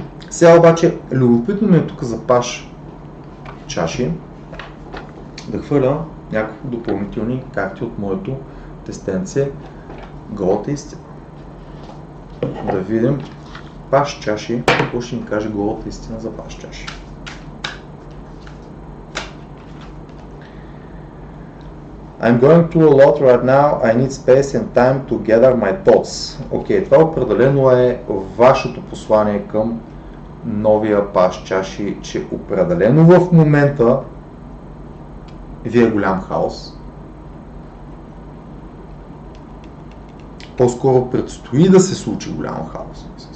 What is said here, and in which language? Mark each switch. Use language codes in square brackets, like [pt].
[bg] Сега обаче, любопитно ми е тук за паш чаши да хвърля няколко допълнителни карти от моето тестенце голата истина. Да видим паш чаши, какво ще ни каже голата истина за паш чаши. [en] I'm going through a lot right now, I need space and time to gather my thoughts. [bg] Окей, това определено е вашето послание към новия паш чаши, че определено в момента ви е голям хаос. По-скоро предстои да се случи голям хаос.